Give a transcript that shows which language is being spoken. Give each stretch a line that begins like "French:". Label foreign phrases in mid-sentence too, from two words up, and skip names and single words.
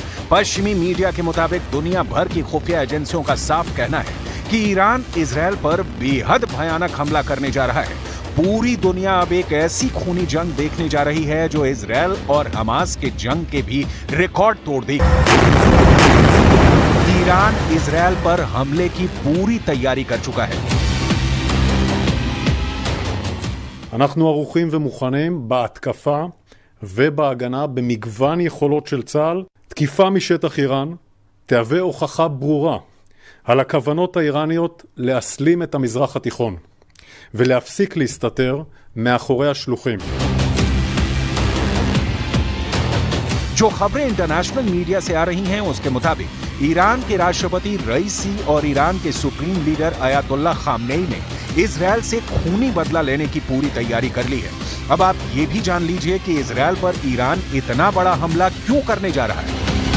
Hindi: पश्चिमी मीडिया के मुताबिक दुनिया भर की खुफिया एजेंसियों का साफ कहना है कि ईरान इजरायल पर बेहद भयानक हमला करने जा रहा है। पूरी दुनिया अब एक ऐसी खूनी जंग देखने जा रही है जो इजरायल और हमास के जंग के भी रिकॉर्ड तोड़ देगी। ईरान इजरायल पर हमले की पूरी तैयारी कर चुका है।
Hebrew: אנחנו ערוכים ומוכנים בהתקפה ובהגנה במגוון יכולות של צה"ל. תקיפה משטח איראן תהווה הוכחה ברורה על הכוונות האיראניות להסלים את המזרח התיכון ולהפסיק להסתתר מאחורי השלוחים.
Hindi: जो खबरें
English: international media
Hindi: से आ रही हैं उसके मुताबिक ईरान के राष्ट्रपति रईसी और ईरान के
English: supreme leader
Hindi: अयातुल्ला खामनेई ने इजरायल से खूनी बदला लेने की पूरी तैयारी कर ली है। अब आप ये भी जान लीजिए कि इजरायल पर ईरान इतना बड़ा हमला क्यों करने जा रहा है।